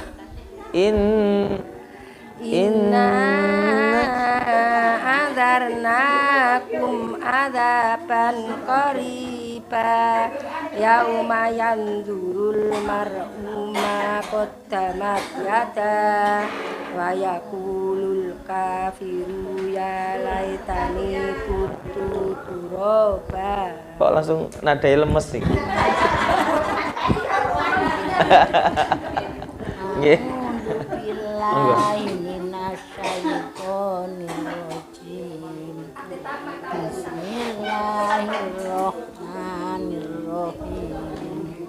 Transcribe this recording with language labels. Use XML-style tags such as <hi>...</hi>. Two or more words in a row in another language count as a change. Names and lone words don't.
<ar>إنا أنذرناكم عذابا قريبا. يوم ينظر المرء ما قدمت يداه ويقول الكافر يا ليتني كنت ترابا.</ar> <id>Kok langsung nadai lemes sih?</id> <jv>Nggih.</jv> <ar>بالله من الشيطان الرجيم. بسم الله الرحمن الرحيم.</ar>